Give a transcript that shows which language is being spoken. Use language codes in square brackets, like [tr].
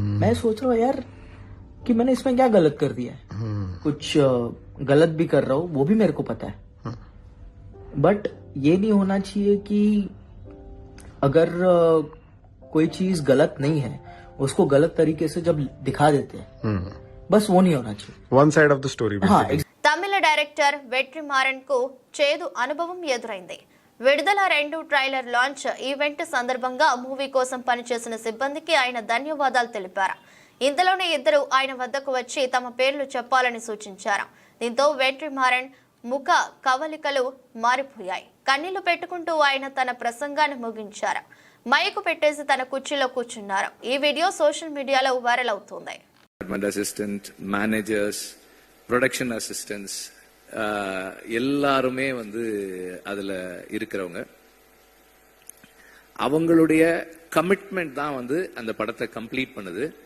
[hi] मैं सोच रहा हूँ यार कि मैंने इसमें क्या गलत कर दिया है, कुछ गलत भी कर रहा हूँ वो भी मेरे को पता है, बट ये नहीं होना चाहिए कि अगर कोई चीज गलत नहीं है उसको गलत तरीके से जब दिखा देते हैं, बस वो नहीं होना चाहिए। [en] One side of the story. [hi] हाँ, [te] తమిళ డైరెక్టర్ వెట్రిమారన్ కు చేదు అనుభవం ఎదురైంది. విడుదల 2 ట్రైలర్ లాంచ్ ఈవెంట్ సందర్భంగా మూవీ కోసం పనిచేసిన సిబ్బందికి ఆయన ధన్యవాదాలు తెలిపారు. ఇంతలోనే ఇద్దరు ఆయన వద్దకు వచ్చి తమ పేర్లు చెప్పాలని సూచించారు. దీంతో వెట్రిమారన్ ముఖ కవలికలు మారిపోయాయి. కన్నీళ్లు పెట్టుకుంటూ ఆయన తన ప్రసంగాన్ని ముగించారు. మైకు పెట్టేసి తన కుర్చీలో కూర్చున్నారు. ఈ వీడియో సోషల్ మీడియాలో వైరల్ అవుతోంది. [en] assistant managers, [ta] ப்ரொடக்ஷன் அசிஸ்டன்ட்ஸ் எல்லாருமே அதுல இருக்கிறவங்க, அவங்களுடைய கமிட்மெண்ட் தான் அந்த படத்தை கம்ப்ளீட் பண்ணுது.